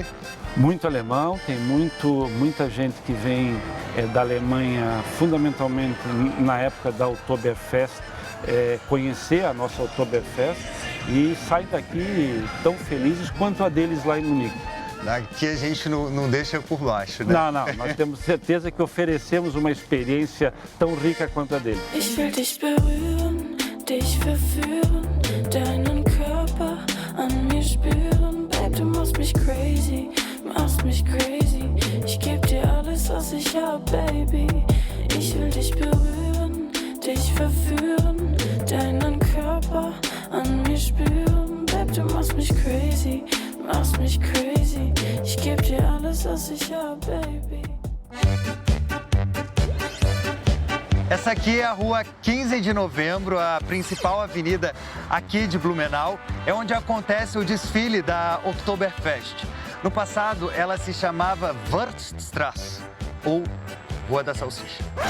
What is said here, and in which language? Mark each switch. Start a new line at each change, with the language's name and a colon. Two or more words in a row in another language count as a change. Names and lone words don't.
Portuguese: Muito alemão, tem muita gente que vem da Alemanha, fundamentalmente na época da Oktoberfest, conhecer a nossa Oktoberfest e sai daqui tão felizes quanto a deles lá em Munique. Daqui a gente não deixa por baixo, né? Não, nós temos certeza que oferecemos uma experiência tão rica quanto a deles.
German: Ich will dich berühren, dich verführen, deinen Körper an mir spüren. Babe, du machst mich crazy, ich geb dir alles, was ich hab, baby. Ich will dich berühren, dich verführen, deinen Körper an mir spüren. Babe, du machst mich crazy, ich geb dir alles, was ich hab, baby.
Portuguese: Essa aqui é a rua 15 de novembro, a principal avenida aqui de Blumenau, é onde acontece o desfile da Oktoberfest. No passado, ela se chamava Wurststraße, ou Rua da Salsicha.